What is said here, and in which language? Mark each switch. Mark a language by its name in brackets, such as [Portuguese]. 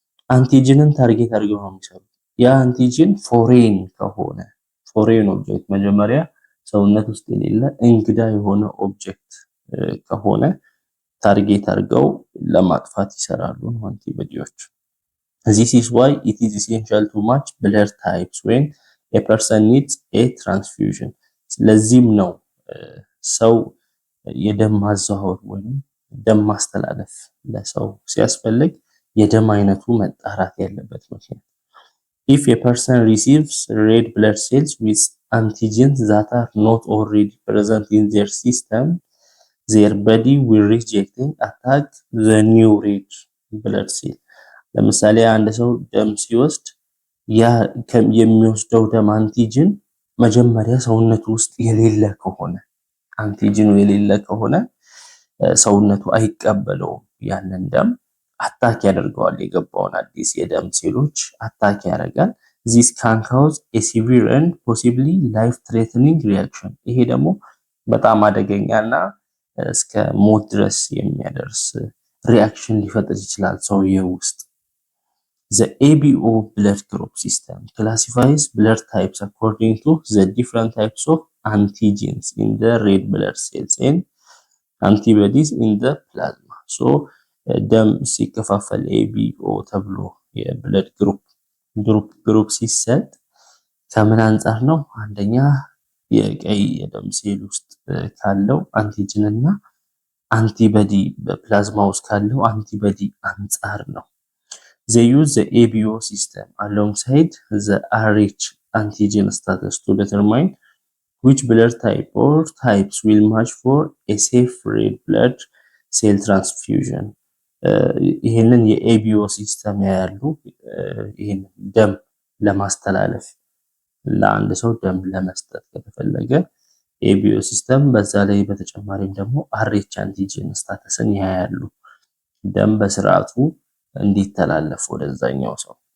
[Amharic] አንቲጅንን ታርጌት አድርገው ነው የሚሰሩት። ያ አንቲጅን ፎሬን ከሆነ ፎሬን ኦብጀክት መጀመሪያ ሰውነት ውስጥ የሌለ እንግዳ የሆነ ኦብጀክት ከሆነ ታርጌት አድርገው ለማጥፋት ይሰራሉ አንቲቦዲዎች። [English] This is why it is essential to match blood types when a person needs a transfusion. [Amharic] ስለዚህም ነው ሰው የደም ማዛወር ወይም ደም ማስተላለፍ ለሰው ሲያስፈልግ የደም አይነቱ መጣራት ያለበት ምክንያት። [English] If a person receives red blood cells with antigens that are not already present in their system, their body will reject and attack the new red blood cell. [Amharic] ለምሳሌ አንድ ሰው ደም ሲወስድ ያ የሚወስደው ደም አንቲጅን መጀመሪያ ሰውነቱ ውስጥ የሌለ ከሆነ አንቲጅኑ የሌለ ከሆነ ሰውነቱ አይቀበለውም። ያንን ደም አታክ ያደርገዋል። የገባውን አዲስ የደም ሴሎች አታክ ያደርጋል። [English] this can cause a severe and possibly life threatening reaction. [Amharic] ይሄ ደግሞ በጣም አደገኛና እስከ ሞት ድረስ የሚያደርስ ሪአክሽን ሊፈጥር ይችላል ሰውየው ውስጥ። [English] The ABO blood group system classifies blood types according to the different types of antigens in the red blood cells and antibodies in the plasma. [Amharic] So ደም ሲከፋፈል ኤቢኦ ተብሎ የብለድ ግሩፕ ሲሰጥ ከምን አንፃር ነው? አንደኛ የቀይ የደም ሴል ውስጥ ካለው አንቲጅን እና አንቲቦዲ በፕላዝማ ውስጥ ካለው አንቲቦዲ አንፃር ነው። [English] They use the ABO system alongside the RH antigen status to determine which blood type or types will match for a safe red blood cell transfusion. [Amharic] ይሄንን የኤቢኦ ሲስተም ያያሉ። ይሄን ደም ለማስተላለፍ ለአንድ ሰው ደም ለመስጠት ከተፈለገ ኤቢኦ ሲስተም፣ በዛ ላይ በተጨማሪም ደግሞ አርኤች አንቲጂን ስታተስን ያያሉ። ደም በስርዓቱ እንዲተላለፍ ወደዛኛው ሰው።